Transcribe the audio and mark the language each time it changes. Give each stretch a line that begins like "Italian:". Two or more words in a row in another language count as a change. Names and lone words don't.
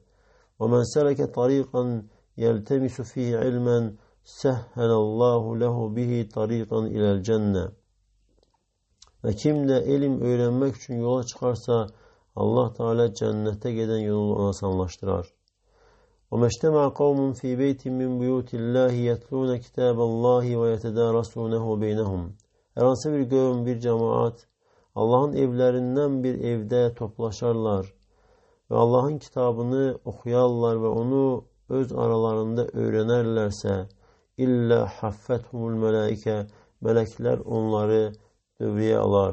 Arabic: ومن سلك طريقا يلتمس فيه علما سهل الله له به طريقا إلى الجنة.
Azerbaijani: Və kim də elm öyrənmək üçün yola çıxarsa, Allah Teala cənnətə gedən yolu ona asanlaşdırar.
Arabic: وَمَا اجْتَمَعَ قَوْمٌ فِي بَيْتٍ مِّنْ بُيُوتِ اللّٰهِ يَتْلُونَ كِتَابَ اللّٰهِ وَيَتَدَارَسُونَهُ بَيْنَهُمْ.
Azerbaijani: Hər hansı bir qövm, bir cemaat Allahın evlərindən bir evdə toplaşarlar və Allahın kitabını oxuyarlar və onu öz aralarında öyrənərlərsə,
Arabic: إلا حفتهم الملائكة,
Azerbaijani: mələklər onları dövrəyə alar.